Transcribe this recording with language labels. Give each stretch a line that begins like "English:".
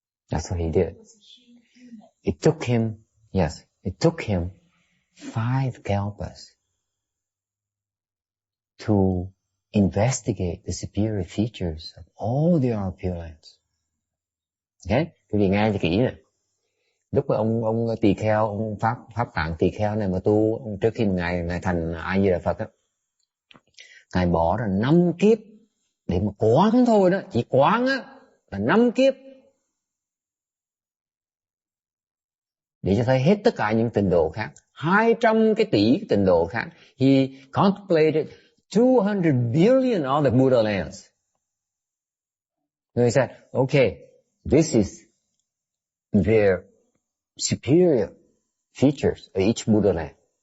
English: That's what he did. It took him 5 kalpas to investigate the superior features of all the other Pure Lands.
Vietnamese: Okay? Quý vị nghe cho kỹ này. Lúc mà ông tỳ kheo, ông pháp tạng tỳ kheo này mà tu, trước khi ngài thành A Di Đà Phật á, ngài bỏ ra 5 kiếp để mà quán thôi đó, chỉ quán á là 5 kiếp để cho thấy hết tất cả những tịnh độ khác, 200 cái tỷ cái tịnh độ khác.
English: He contemplated 200 billion other Buddha lands. And he said, okay, this is their superior features of each Buddha land.